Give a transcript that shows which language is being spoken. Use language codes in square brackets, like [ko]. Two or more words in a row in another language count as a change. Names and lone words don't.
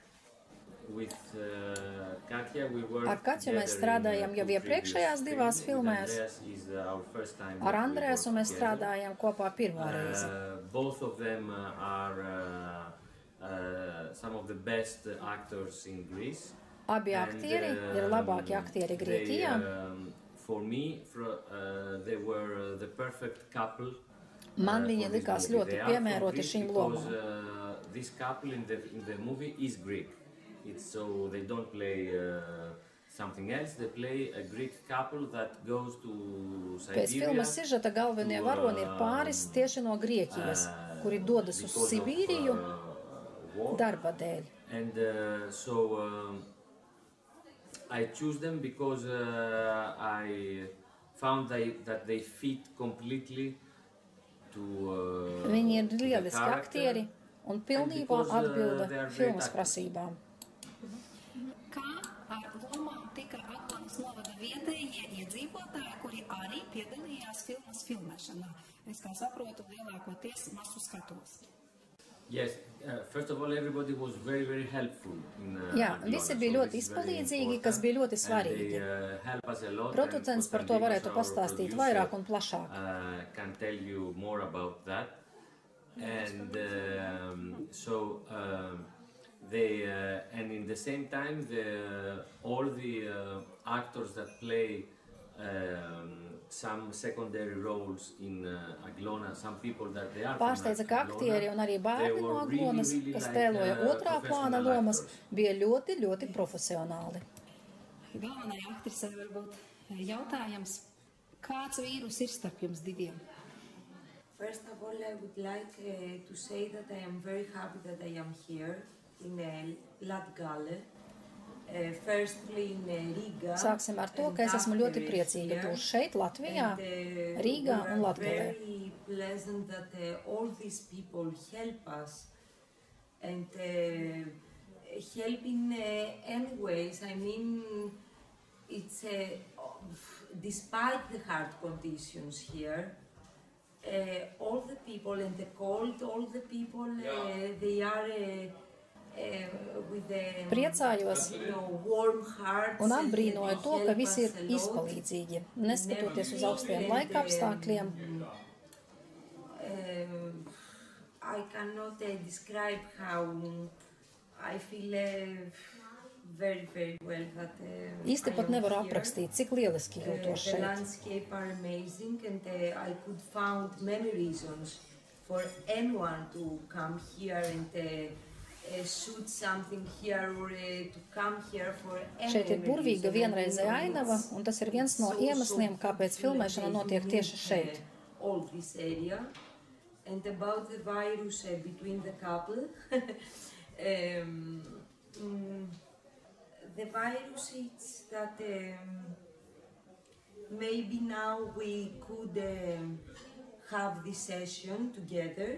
[lv] Ar Katju mēs strādājam jau iepriekšējās divās filmēs. Ar Andrēsu mēs strādājam kopā pirmo reizi. [en] Both of them are some of the best actors in Greece. [lv] Abi aktieri ir labākie aktieri Grieķijā. [en] For me, they were the perfect couple. [lv] Man viņi likās ļoti piemēroti šīm lomām. [en] This couple in the movie is Greek. So they don't play something else. They play a Greek couple that goes to Siberia. [lv] Pēc filmas sižeta galvenie varoni ir pāris tieši no Grieķijas, kuri dodas uz Sibīriju darba dēļ. [en] And so I choose them because I found that they fit completely to [lv] Viņi ir lieliski aktieri un pilnībā atbilda filmas prasībām. Kā ar lomām tika Aglonas novada vietējie iedzīvotāji, kuri arī piedalījās filmas filmēšanā? Es kā saprotu, lielākoties masu skatos. [en] Yes, first of all, everybody was very, very helpful in [lv] Jā, visi bija ļoti izpalīdzīgi, kas bija ļoti svarīgi. Producents par to varētu pastāstīt vairāk un plašāk. [en] Can tell you more about that. And so and in the same time, all the actors that play some secondary roles in Aglona, some people that they are [lv] Pārsteidza, ka aktieri un arī bērni no Aglonas, kas tēloja otrā plāna lomas, bija ļoti, ļoti profesionāli. Galvenajai aktrisei varbūt jautājums, kāds vīrus ir starp jums diviem? [en] First of all, I would like to say that I am very happy that I am here in Latgale. Firstly in Riga. [lv] Sāksim ar to, ka es esmu ļoti priecīga būt šeit, Latvijā, Rīgā un Latgalē. [en] Very pleasant that all these people help us and help in any ways. I mean, it's despite the hard conditions here, all the people and the cold, all the people, they are with [lv] Priecājos [en] warm hearts [lv] un apbrīnoju to, ka visi ir izpalīdzīgi, neskatoties uz augstiem laika apstākļiem. [en] I cannot describe how I feel very, very well that [lv] Īsti pat nevaru aprakstīt, cik lieliski jūtos [en] the [lv] šeit. [en] landscape are amazing, and I could found many reasons for anyone to come here and shoot something here or to come here for any [lv] Šeit ir burvīga [en] reason. [lv] vienreizēja ainava, un tas ir viens no iemesliem, kāpēc filmēšana notiek tieši šeit. [en] All this area. And about the virus between the couple, the virus is that maybe now we could have this session together.